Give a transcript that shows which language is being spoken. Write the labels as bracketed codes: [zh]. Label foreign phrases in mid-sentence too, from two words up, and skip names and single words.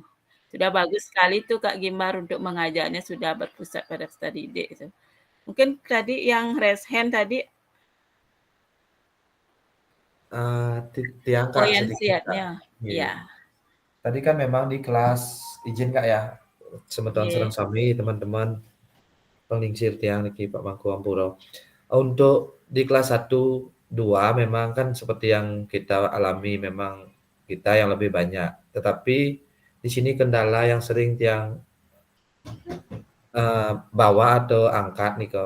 [id] Sudah bagus sekali tuh Kak Gimbar untuk mengajarnya sudah berpusat pada peserta didik itu. Mungkin tadi yang [en] raise hand [id] tadi diangkat sedikit. Ya. Tadi kan memang di kelas izin Kak ya, [ban] semeton serang sami [id] teman-teman [ban] penglingsir Tiang niki Pak Mangku Ampuro. [id] Untuk di kelas 1-2 memang kan seperti yang kita alami memang kita yang lebih banyak. Tetapi di sini kendala yang sering tiang bawa atau angkat nih kok.